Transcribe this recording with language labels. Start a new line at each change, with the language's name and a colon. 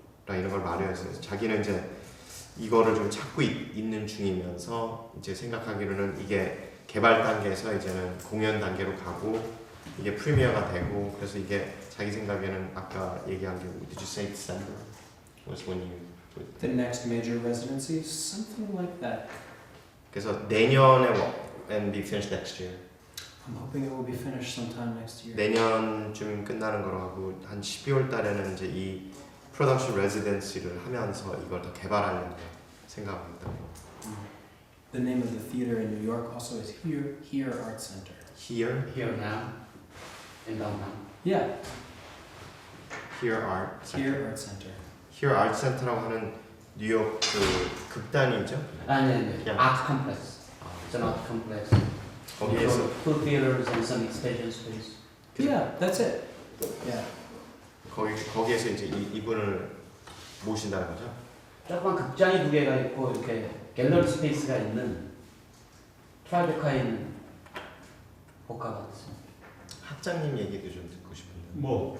Korean: 이런 걸 마련해서 자기는 이제 이거를 좀 찾고 있는 중이면서 이제 생각하기로는 이게 개발 단계에서 이제는 공연 단계로 가고 이게 프리미어가 되고 그래서 이게 자기 생각에는 아까 얘기한 게
English: Did you say December? Was when you The next major residency, something like that.
Korean: 그래서 내년에
English: and be finished next year. I'm hoping it will be finished sometime next year.
Korean: 내년쯤 끝나는 거로 하고 한 12월 달에는 이제 이 프로덕션 레지던시를 하면서 이걸 더 개발하려고 생각합니다.
English: The name of the theater in New York also is Here Art Center. Here now in downtown. Yeah, Here Art Center. Here Art Center.
Korean: Here Art Center라고 하는 뉴욕 그 극단이죠. 아니, 그냥
English: art complex. It's an art complex.
Korean: 거기에서
English: Two theaters and some exhibition space. Yeah, that's it. Yeah.
Korean: 거기에서 이제 이분을 모신다는 거죠. 조그만 극장이 두 개가 있고 이렇게 갤러리 스페이스가 있는 트라이베카에 있는 복합 아트. 학장님 얘기도 좀 듣고 싶은데. 뭐